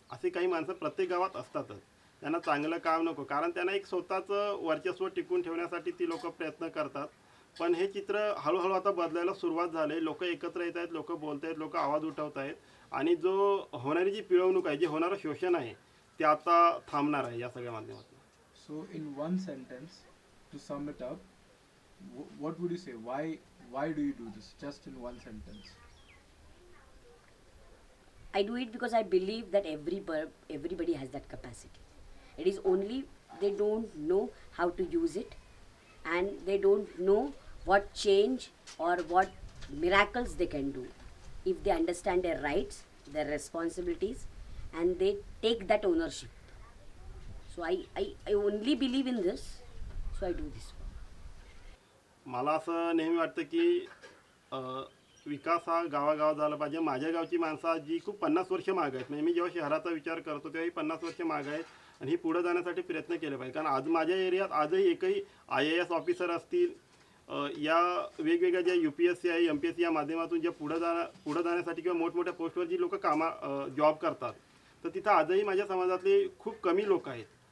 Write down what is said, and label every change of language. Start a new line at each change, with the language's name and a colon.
Marathi: असे काही माणसं प्रत्येक गावात असतातच. त्यांना चांगलं काम नको, कारण त्यांना एक स्वतःचं वर्चस्व टिकून ठेवण्यासाठी ती लोक प्रयत्न करतात. पण हे चित्र हळूहळू आता बदलायला सुरुवात झाली. लोक एकत्र येत आहेत, लोक बोलत आहेत, लोक आवाज उठवत आहेत आणि जो होणारी जी पिळवणूक आहे, जे होणारं शोषण आहे ते आता थांबणार आहे या सगळ्या माध्यमातून.
English: So in one sentence, to sum it up, what would you say? Why do you do this? Just in one sentence. I do it because I believe that everybody has that capacity. It is only they don't know how to use it, and they don't know what change or what miracles they can do if they understand their rights, their responsibilities, and they take that ownership. So I only believe in this, so I do this work.
Marathi: मला असं नेहमी वाटतं की विकास हा गावागावात झाला पाहिजे. माझ्या गावची माणसं जी खूप 50 वर्ष माग आहेत, म्हणजे मी जेव्हा शहराचा विचार करतो तेव्हा ही 50 वर्ष माग आहेत आणि ही पुढे जाण्यासाठी प्रयत्न केले पाहिजे. कारण आज माझ्या एरियात आजही एकही IAS ऑफिसर असतील, या वेगवेगळ्या ज्या UPSC आहे, MPSC या माध्यमातून ज्या पुढे जाण्यासाठी किंवा मोठमोठ्या पोस्टवर जी लोक जॉब करतात, तर तिथं आजही माझ्या समाजातले खूप कमी लोक आहेत.